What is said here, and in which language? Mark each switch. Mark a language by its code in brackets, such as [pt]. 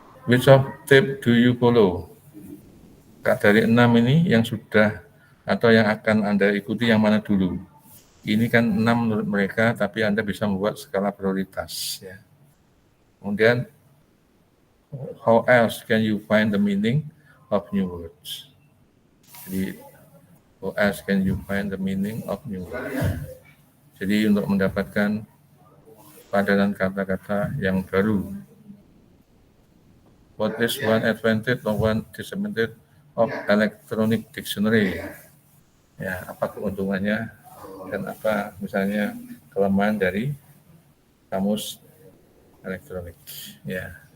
[en] Which of tip do you follow? [id] Dari 6 ini yang sudah atau yang akan Anda ikuti yang mana dulu? Ini kan 6 menurut mereka, tapi Anda bisa membuat skala prioritas. Ya. Kemudian, [en] how else can you find the meaning of new words? [id] Jadi, [en] how else can you find the meaning of new words? [id] Jadi, untuk mendapatkan padanan kata-kata yang baru. [en] What is one advantage or one disadvantage of electronic dictionary? [id] Ya, apa keuntungannya? Dan apa misalnya kelemahan dari kamus elektronik ya.